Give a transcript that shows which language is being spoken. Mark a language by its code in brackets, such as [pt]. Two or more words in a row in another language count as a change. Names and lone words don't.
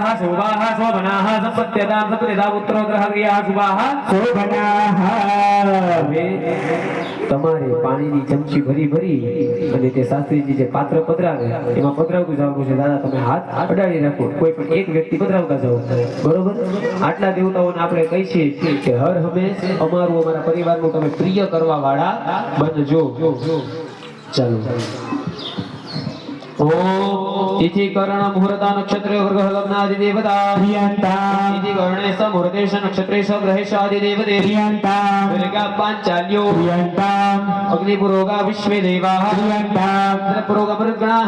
[sa] શુભાઃ શોભનાઃ સંપત્યતાં સંપત્તિદાં ઉત્તરોત્તરઃ ક્રિયાઃ શુભાઃ શોભનાઃ [gu] હવે તમારે પાણીની ચમચી ભરી ભરી અને તે શાસ્ત્રીજી જે પાત્ર પધરાવે એમાં પધરાવતું જવાનું છે દાદા તમે હાથ અડાડી રાખો કોઈ પણ એક વ્યક્તિ પધરાવતા જાઓ બરોબર આટલા દેવતાઓને આપણે કહી છીએ કે હર હંમેશ અમારું અમારા પરિવારનું તમે પ્રિય કરવા વાળા બનજો ચાલો [sa] ओम तिथि करण मुहूर्त नक्षत्र ग्रह लग्नादि देवता प्रियंता तिथि कर्णेश मुहूर्तेश नक्षत्रेश ग्रहेश आदि देवते प्रियंता दुर्गा पांचाल्यो प्रियंता अग्निपुरोगा विश्वे देवाः प्रियंता पुरोगा मरुद्गणाः